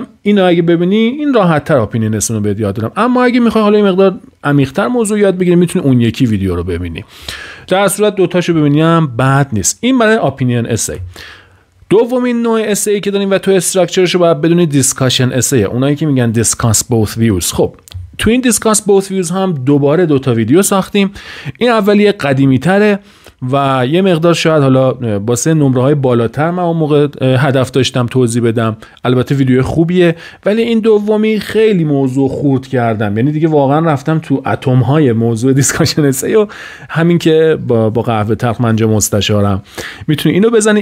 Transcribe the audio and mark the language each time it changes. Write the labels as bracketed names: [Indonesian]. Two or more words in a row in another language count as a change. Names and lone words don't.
[Persian] اینو اگه ببینی این راحت‌تر [English] opinion essay [Persian] رو بهت یاد دادم. اما اگه میخوای حالا این مقدار عمیق‌تر موضوع یاد بگیری، میتونی اون یکی ویدیو رو ببینی. در صورت دوتاشو ببینیم بد نیست. این برای [English] opinion essay. [Persian] دومین نوع اسای که داریم و تو استراکچرش رو باید بدونید [English] discussion essay, [Persian] اونایی که میگن [English] discuss both views. [Persian] خب تو این [English] discuss both views [Persian] هم دوباره 2 تا ویدیو ساختیم. این اولیه قدیمی تره و یه مقدار شاید حالا واسه نمره های بالاتر من اون موقع هدف داشتم توضیح بدم، البته ویدیو خوبیه، ولی این دومی خیلی موضوع خورد کردم، یعنی دیگه واقعا رفتم تو اتم های موضوع [English] discussion essay [Persian] و همین که با قهوه تلخ منجا مستشارم میتونی اینو بزنی.